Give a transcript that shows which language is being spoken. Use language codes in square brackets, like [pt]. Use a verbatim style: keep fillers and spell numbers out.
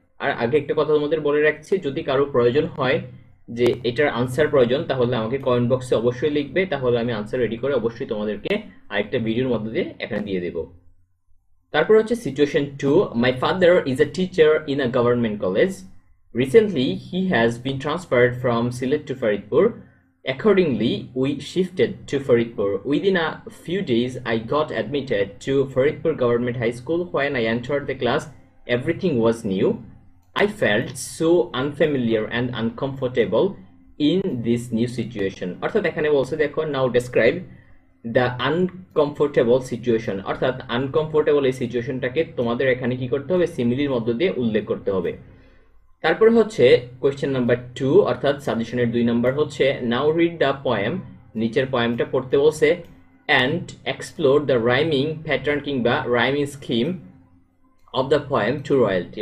[bn] আর আগে একটা কথা তোমাদের বলে রাখছি, যদি কারো প্রয়োজন হয় যে এটার আনসার প্রয়োজন, তাহলে আমাকে কমেন্ট বক্সে অবশ্যই লিখবে, তাহলে আমি আনসার রেডি করে অবশ্যই তোমাদেরকে আরেকটা ভিডিওর মধ্যে দিয়ে এখানে দিয়ে দেবো। তারপর হচ্ছে [en] Situation two, my father is a teacher in a government college. Recently he has been transferred from Sylhet to Faridpur. Accordingly, we shifted to Faridpur. Within a few days, I got admitted to Faridpur Government High School. When I entered the class, everything was new. I felt so unfamiliar and uncomfortable in this new situation. [bn] অর্থাৎ এখানে বলছে দেখো, [en] now describe the uncomfortable situation, [bn] অর্থাৎ uncomfortable এই সিচুয়েশনটাকে তোমাদের এখানে কি করতে হবে? সিমিলির মধ্য দিয়ে উল্লেখ করতে হবে। তারপরে হচ্ছে কোয়েশ্চেন নাম্বার টু, অর্থাৎ সাজেশনের দুই নাম্বার হচ্ছে, [en] now read the poem, [bn] নিচের পয়েমটা পড়তে বলছে, [en] and explore the rhyming pattern [bn] কিংবা [en] Rhyming scheme of the poem to royalty.